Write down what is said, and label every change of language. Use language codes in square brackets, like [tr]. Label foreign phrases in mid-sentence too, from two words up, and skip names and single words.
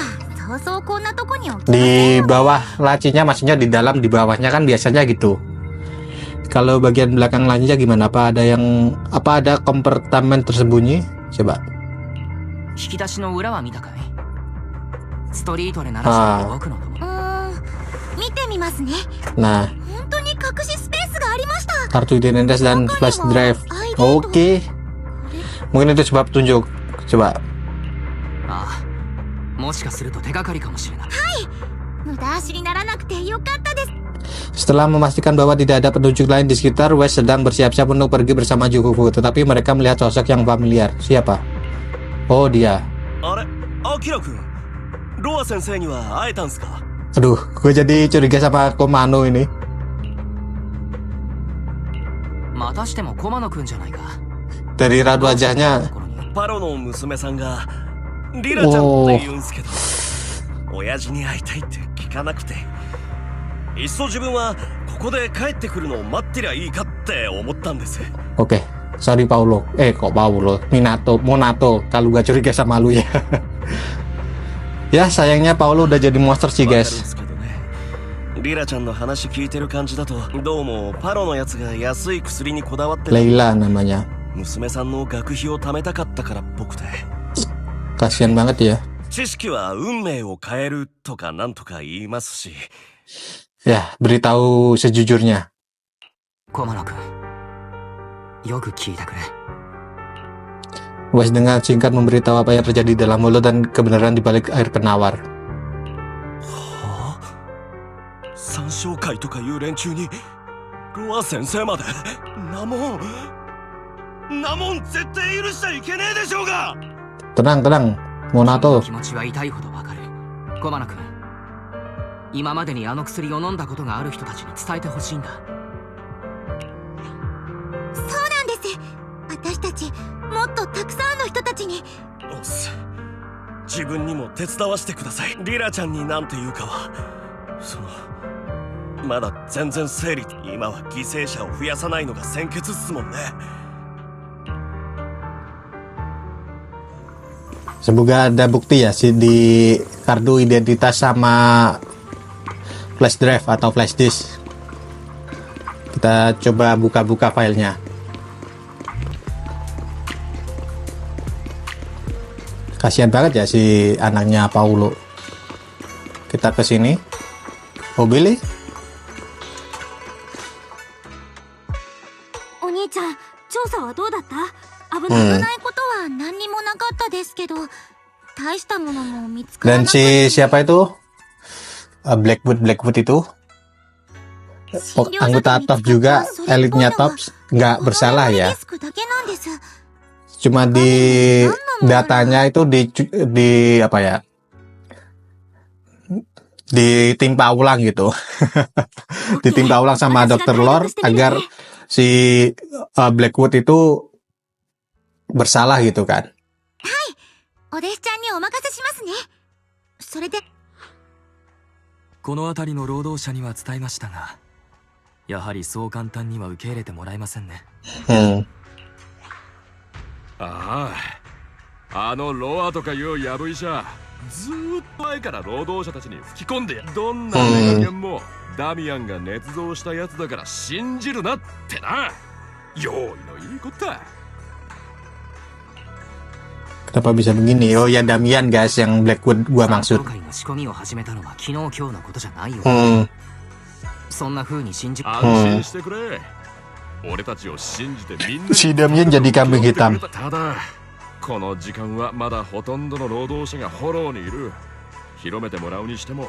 [id] Di bawah lacinya, maksudnya di dalam, di bawahnya kan biasanya gitu. Kalau bagian belakang lainnya gimana? Apa ada kompartemen tersembunyi? Coba. [ja] 引き出しの裏は見たかい？ストリートで鳴らした僕の友。見てみますね。 [id] Nah, [ja] 本当に隠しスペースがありました。 [id] kartu identitas dan [en] flash drive. [id] Oke. Mungkin itu coba petunjuk. Coba. [ja] ああ、もしかすると手がかりかもしれない。はい。無駄足にならなくてよかったです。 [id] Setelah memastikan bahwa tidak ada petunjuk lain di sekitar, West sedang bersiap-siap untuk pergi bersama Jukufu. Tetapi mereka melihat sosok yang familiar. Siapa? Oh, dia. [ja] あれ、アキラ君、ロア先生には会えたんすか? [id] Aduh, gue jadi curiga sama Komano ini. [ja] またしてもコマノ君じゃないか。 [id] Dari raut wajahnya. [ja] パロの娘さんがリラちゃんって言うんすけど、親父に会いたいって聞かなくて、いっそ自分はここで帰ってくるのを待ってりゃいいかって思ったんです。 [id] Oke, sorry Paulo. Kok Paulo? Monato. Kalau gak curiga sama lu ya. Ya, sayangnya Paulo udah jadi monster sih, guys. [ja] リラちゃんの話聞いてる感じだと、どうもパロのやつが安い薬にこだわってる。 [id] Leila namanya. [ja] 娘さんの学費を貯めたかったから僕で。 [id] Kasian banget ya. [ja] 知識は運命を変えるとかなんとか言いますし。 [id] Ya, beritahu sejujurnya. [ja] コマノ君、よく聞いてくれ。 [id] Wes dengan singkat memberitahu apa yang terjadi dalam mulut dan kebenaran di balik air penawar. [ja] はあ、三小会とかいう連中にロア先生まで。なもん絶対許しちゃいけねえでしょうが。 [id] Tenang, Monato. [ja] 気持ちは痛いほどわかる。コマノ君、今までにあの薬を飲んだことがある人たちに伝えてほしいんだ。そうなんです。私たちもっとたくさんの人たちに。おっす。自分にも手伝わせてください。リラちゃんになんて言うかは、まだ全然整理。今は犠牲者を増やさないのが先決っすもんね。 [id] Semoga ada bukti ya sih di kartu identitas sama [en] flash drive [id] atau [en] flash disk. [id] Kita coba buka-buka filenya. Kasihan banget ya si anaknya Paulo. Kita ke sini. Oh, Billy? [ja] お兄ちゃん、調査はどうだった？危ないことは何にもなかったですけど、大したものも見つからな [id] Dan [ja] かった。 [id] si siapa itu? Blackwood itu anggota TOPS juga, elitnya TOPS, nggak bersalah ya. Cuma di datanya itu di apa ya? Ditimpa ulang gitu. Ditimpa ulang sama Dr. Lord agar si Blackwood itu bersalah gitu kan. [ja] お弟子ちゃんにお任せしますね。それでこの辺りの労働者には伝えましたが、やはりそう簡単には受け入れてもらえませんね。ああ、あのロアとかいうやぶ医者、ずーっと前から労働者たちに吹き込んでや、どんなネガキャンもダミアンが捏造したやつだから信じるなってな。用意のいいこった。 [id] Kenapa bisa begini? Oh ya, Damian guys, yang Blackwood gua maksud. [ja] 仕込みを始めたのは昨日今日のことじゃないよ。そんな風に信じ。安心してくれ。俺たちを信じてみんな。 [id] Si Damian jadi kambing hitam. [ja] ただ、この時間はまだほとんどの労働者がフォローにいる。広めてもらうにしても、